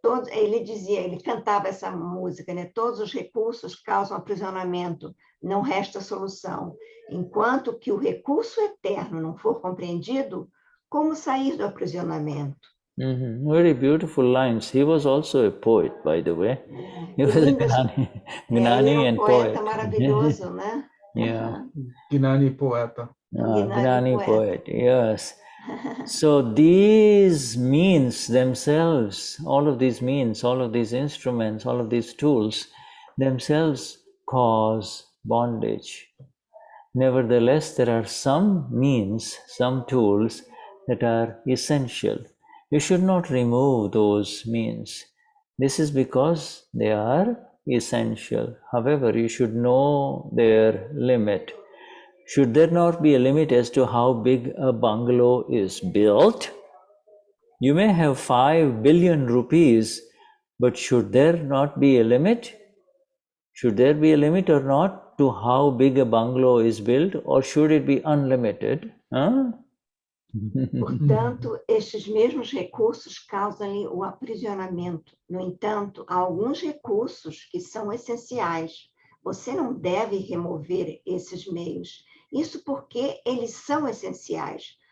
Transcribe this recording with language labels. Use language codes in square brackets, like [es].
[pt] Ele dizia, ele cantava essa música, né? Todos os recursos causam aprisionamento, não resta solução. Enquanto que o recurso eterno não for compreendido, como sair do aprisionamento? [en] Very beautiful lines. He was also a poet, by the way. He was a Gnani, [pt] Ele [en] and [pt] poeta [en] poet. [pt] maravilhoso, né? [en] Yeah. [pt] Gnani poeta. [en] Gnani poet, yes. So these means themselves, all of these means, all of these instruments, all of these tools themselves cause bondage. Nevertheless, there are some means, some tools that are essential. You should not remove those means. This is because they are essential. However, you should know their limit. Should there not be a limit as to how big a bungalow is built? You may have 5 billion rupees, but should there not be a limit? Should there be a limit or not to how big a bungalow is built, or should it be unlimited? Huh? [pt] Portanto, estes mesmos recursos causam-lhe o aprisionamento. No entanto, há alguns recursos que são essenciais. Você não deve remover esses meios. Isso porque eles são essenciais.